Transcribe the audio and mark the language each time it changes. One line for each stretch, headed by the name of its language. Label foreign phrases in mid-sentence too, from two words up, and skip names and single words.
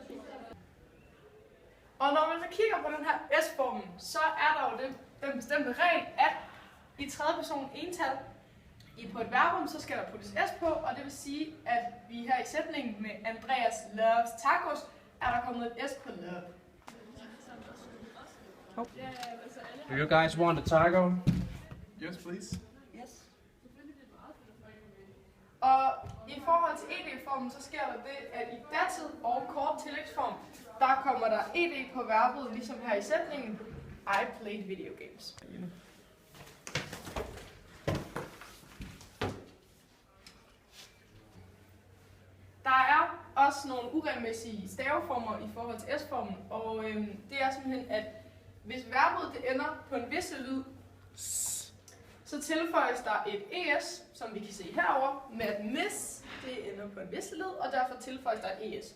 Danish: Og når man så kigger på den her S-formen, så er der jo den bestemte regel, at i tredje person ental på et verbum, så skal der puttes S på, og det vil sige, at vi her i sætningen med
English: Andreas loves tacos,
Danish: er der kommet et S på love.
English: Do you guys want a taco? Yes, please. Yes.
Danish: Og i forhold til ed-formen, så sker der det, at i datid og kort tillægsform, der kommer der ed på verbet, ligesom her i sætningen,
English: I played video games.
Danish: Der er også nogle uregelmæssige staveformer i forhold til S-formen, og det er simpelthen, at hvis verbet det ender på en vis lyd, så tilføjes der et es, som vi kan se herover med at miss, det ender på en vis lyd, og derfor tilføjes der et es.